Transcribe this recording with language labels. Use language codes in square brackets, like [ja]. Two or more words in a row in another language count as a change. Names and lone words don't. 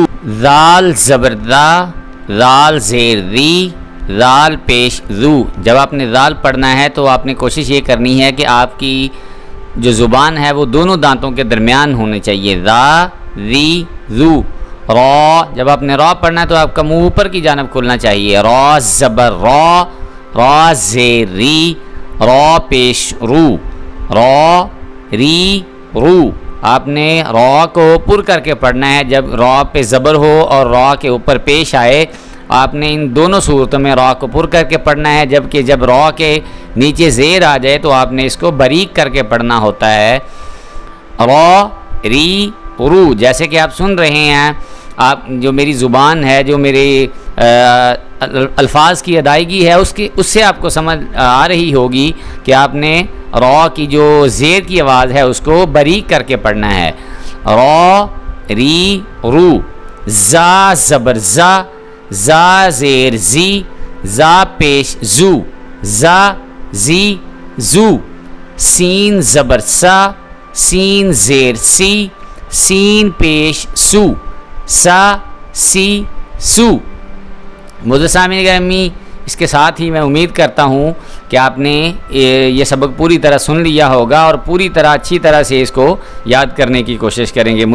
[ur] ذال زبر دا، ذال زیر دی، ذال پیش ذو۔ جب آپ نے ذال پڑھنا ہے تو آپ نے کوشش یہ کرنی ہے کہ آپ کی جو زبان ہے وہ دونوں دانتوں کے درمیان ہونی چاہیے، ذا ذی ذو۔ را، جب آپ نے را پڑھنا ہے تو آپ کا منہ اوپر کی جانب کھلنا چاہیے، را زبر را، را زیر ری، را پیش رو، را ری رو۔ آپ نے را کو پر کر کے پڑھنا ہے، جب را پہ زبر ہو اور را کے اوپر پیش آئے آپ نے ان دونوں صورتوں میں را کو پر کر کے پڑھنا ہے، جبکہ جب را کے نیچے زیر آ جائے تو آپ نے اس کو باریک کر کے پڑھنا ہوتا ہے، را ری رو۔ جیسے کہ آپ سن رہے ہیں، آپ جو میری زبان ہے، جو میرے الفاظ کی ادائیگی ہے اس سے آپ کو سمجھ آ رہی ہوگی کہ آپ نے را کی جو زیر کی آواز ہے اس کو باریک کر کے پڑھنا ہے، را ری رو۔ زا زبر زا، زا زیر زی، زا پیش زو، زا زی زو۔ سین زبر سا، سین زیر سی، سین پیش سو، سا سی سو۔ معزز سامعین گرامی، اس کے ساتھ ہی میں امید کرتا ہوں کہ آپ نے یہ سبق پوری طرح سن لیا ہوگا اور پوری طرح اچھی طرح سے اس کو یاد کرنے کی کوشش کریں گے۔